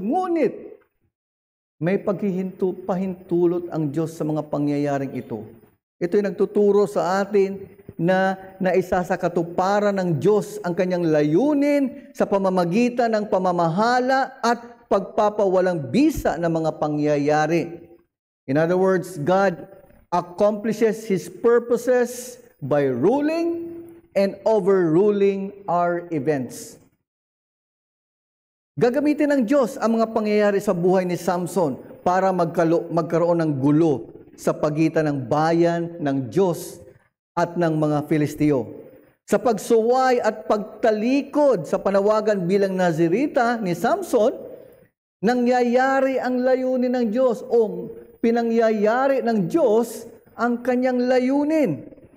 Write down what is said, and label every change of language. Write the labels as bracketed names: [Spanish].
[Filipino] Ngunit, may pahintulot ang Diyos sa mga pangyayaring ito. Ito'y nagtuturo sa atin na naisa sa katuparan ng Diyos ang kanyang layunin sa pamamagitan ng pamamahala at pagpapawalang bisa ng mga pangyayari. [English] In other words, God accomplishes His purposes by ruling and overruling our events. [Filipino] Gagamitin ng Diyos ang mga pangyayari sa buhay ni Samson para magkaroon ng gulo sa pagitan ng bayan ng Diyos at ng mga Filisteo. Sa pagsuway at pagtalikod sa panawagan bilang Nazirita ni Samson, nangyayari ang layunin ng Diyos o pinangyayari ng Diyos ang kanyang layunin.